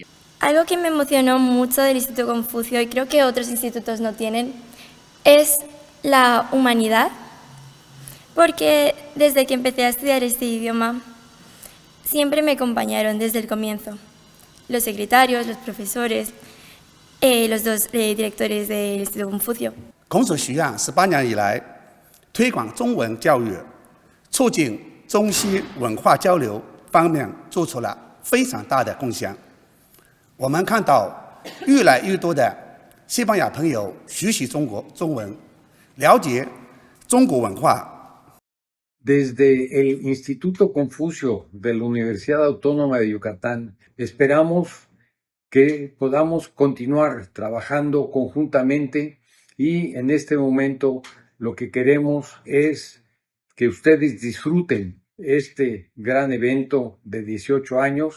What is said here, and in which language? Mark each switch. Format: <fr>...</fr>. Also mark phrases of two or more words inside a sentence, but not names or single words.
<es>Algo que me emocionó mucho del Instituto Confucio, y creo que otros institutos no tienen, es la humanidad, porque desde que empecé a estudiar este idioma, siempre me acompañaron desde el comienzo. Los secretarios, los profesores, los dos directores del Instituto Confucio.</es> <zh>孔子学院18年以来，推广中文教育、促进中西文化交流方面做出了非常大的贡献。我们看到越来越多的西班牙朋友学习中文，了解中国文化。</zh> <es>Desde el Instituto Confucio de la Universidad Autónoma de Yucatán, esperamos que podamos continuar trabajando conjuntamente y en este momento lo que queremos es que ustedes disfruten este gran evento de 18 años.</es>